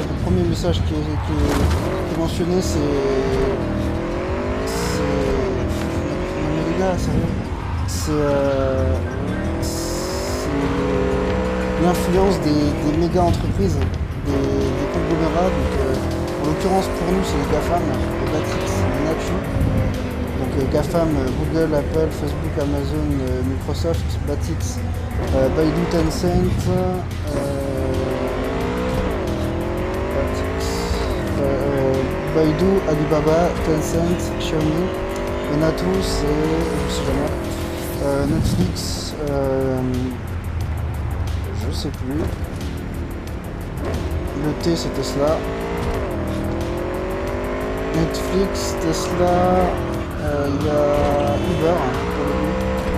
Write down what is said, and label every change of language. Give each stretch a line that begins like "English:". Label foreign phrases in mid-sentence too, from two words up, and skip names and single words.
French: Le premier message qui est mentionné, c'est... Non mais les gars, c'est l'influence des méga entreprises, des conglomérats. Donc, en l'occurrence pour nous c'est les GAFAM, les Matrix, les Nachu. Donc GAFAM, Google, Apple, Facebook, Amazon, Microsoft, Batix, Baidu, Tencent, Baidu, Alibaba, Tencent, Xiaomi. Et Natu c'est, je sais jamais, Netflix, je sais plus. Le T c'est Tesla. Netflix, Tesla, il y a Uber, pour le coup.